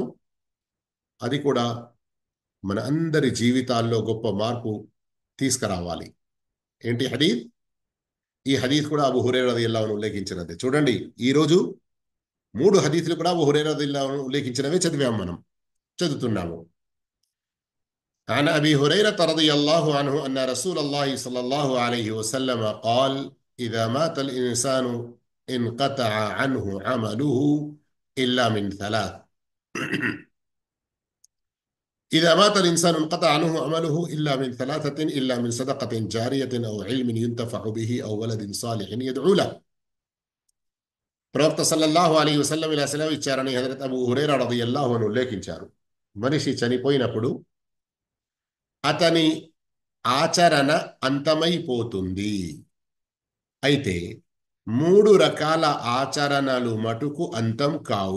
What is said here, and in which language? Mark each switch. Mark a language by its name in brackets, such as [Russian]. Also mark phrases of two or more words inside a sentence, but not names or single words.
[Telugu] అది కూడా మన అందరి జీవితాల్లో గొప్ప మార్పు తీసుకురావాలి. ఏంటి హదీస్? ఈ హదీస్ కూడా అబూ హురైరా [Arabic] رضي الله عنه [Telugu] ఉల్లేఖించినది. చూడండి, ఈరోజు 3 హదీసులు కూడా అబూ హురైరా [Arabic] رضي الله عنه [Telugu] ఉల్లేఖించినవే మనం చదువుతున్నాము. [Arabic] عن أبي هريرة رضي الله عنه أن رسول الله صلى الله عليه وسلم قال إذا مات الإنسان انقطع عنه عمله إلا من 3. إذا مات الإنسان انقطع عنه عمله إلا من 3: إلا من صدقة جارية أو علم ينتفع به أو ولد صالح يدعو له. [Telugu] ప్రవక్త [Arabic] صلى الله عليه وسلم [Telugu] ఇలా సెలవు ఇచ్చారని హజరత్ అబూ హురైరా [Arabic] رضي الله عنه [Telugu] ఉల్లేఖించారు. మనిషి చనిపోయినప్పుడు అతని ఆచరణ అంతమైపోతుంది. అయితే 3 రకాల ఆచరణలు మటుకు అంతం కావు.